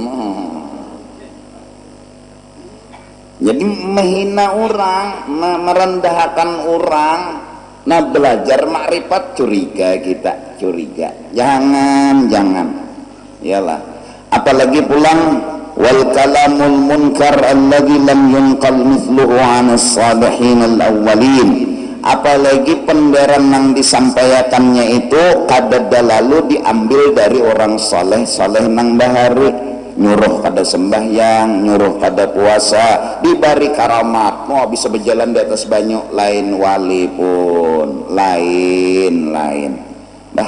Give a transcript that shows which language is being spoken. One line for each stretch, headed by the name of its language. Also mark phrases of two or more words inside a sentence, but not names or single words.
Indonesian: jadi menghina orang merendahkan orang nah belajar makrifat curiga jangan iyalah apalagi pulang
Arabic: والكلام المنكر الذي لم ينقل مثله عن الصالحين الأولين
Banjar: apalagi penderan yang disampaikannya itu kadada lalu diambil dari orang soleh nang bahari, nyuruh pada sembahyang, nyuruh pada puasa, diberi karamat, mau bisa berjalan di atas banyu, lain wali pun lain bah.